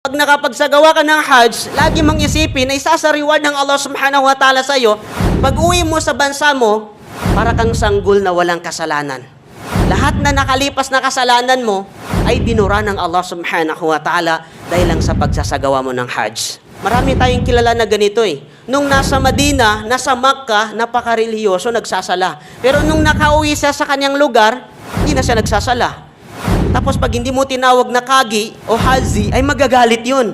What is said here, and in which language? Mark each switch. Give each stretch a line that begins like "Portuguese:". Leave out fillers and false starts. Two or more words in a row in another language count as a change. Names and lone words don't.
Filipino: Pag nakapagsagawa ka ng Hajj, lagi mong isipin na isa sa reward ng Allah
Arabic: سبحانه وتعالى
Filipino: sa iyo, pag uwi mo sa bansa mo, para kang sanggol na walang kasalanan. Lahat na nakalipas na kasalanan mo ay binura ng Allah
Arabic: سبحانه وتعالى
Filipino: dahil lang sa pagsasagawa mo ng Hajj. Marami tayong kilala na ganito eh. Nung nasa Madina, nasa Makkah, napaka-religyoso, nagsasala. Pero nung nakauwi siya sa kanyang lugar, hindi na siya nagsasala. Tapos pag hindi mo tinawag na kagi o haji, ay magagalit yun.